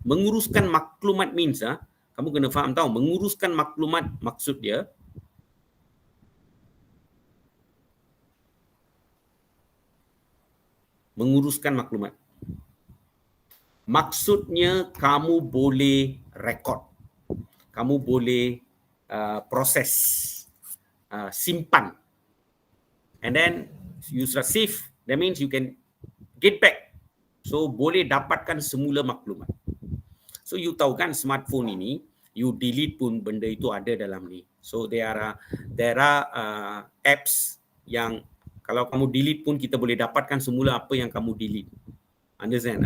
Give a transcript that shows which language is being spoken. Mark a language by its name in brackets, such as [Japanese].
[Malay] Menguruskan maklumat means kamu kena faham tahu, menguruskan maklumat maksud dia menguruskan maklumat. Maksudnya kamu boleh rekod. Kamu boleh proses, simpan. [English] And then you receive, that means you can get back. [Malay] So boleh dapatkan semula maklumat. So you tahu kan smartphone ini, you delete pun benda itu ada dalam ni. [English] So there are apps [Malay] yang kalau kamu delete pun kita boleh dapatkan semula apa yang kamu delete. [English] Understand?